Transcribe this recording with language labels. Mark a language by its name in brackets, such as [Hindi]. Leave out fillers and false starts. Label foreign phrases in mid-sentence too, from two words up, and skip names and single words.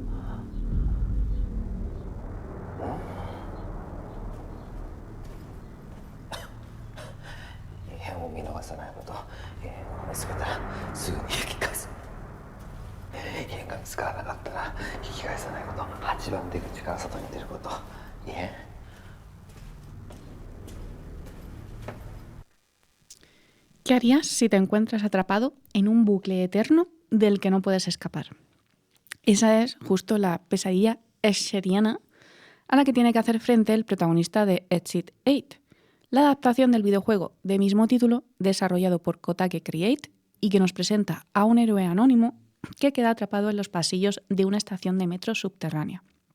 [Japanese] 異変を見逃さないこと、異変を見つけたらすぐに引き返す、異変が見つからなかったら引き返さないこと、8番出口から外に出ること、異変。 [Spanish] ¿Qué harías si te encuentras atrapado en un bucle eterno del que no puedes escapar? Esa es justo la pesadilla scheriana a la que tiene que hacer frente el protagonista de Exit 8, la adaptación del videojuego de mismo título desarrollado por Kotake Create y que nos presenta a un héroe anónimo que queda atrapado en los pasillos de una estación de metro subterránea.